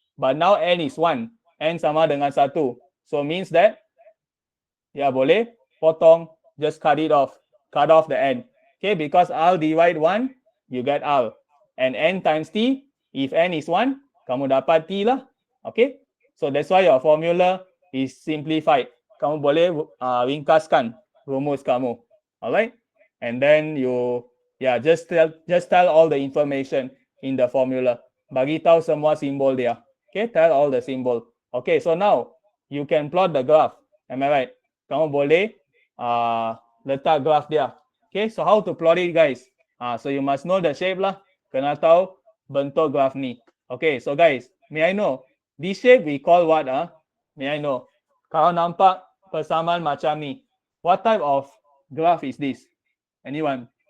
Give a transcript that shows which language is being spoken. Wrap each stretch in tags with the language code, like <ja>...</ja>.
<en>But now N is 1.</en> <ms>N sama dengan 1.</ms> <en>So means that,</en> <ms>ya boleh potong,</ms> <en>just cut it off. Cut off the N. Okay, because R divide 1, you get R. And N times T, if N is 1,</en> <ms>kamu dapat T lah.</ms> <en>Okay, so that's why your formula is simplified.</en> <ms>Kamu boleh ringkaskan rumus kamu.</ms> <en>Alright, and then you just tell all the information in the formula.</en> <ms>Bagi tahu semua simbol dia.</ms> <en>Okay, tell all the symbol. Okay, so now you can plot the graph. Am I right?</en> <ms>Kamu boleh letak graph dia.</ms> <en>Okay, so how to plot it, guys? So you must know the shape lah.</en> <ms>Kena tahu bentuk graph ni.</ms> <en>Okay, so guys, may I know this shape we call what? May I know?</en> <ms>Kalau nampak persamaan macam ni,</ms> <en>what type of graph is this? Anyone?</en>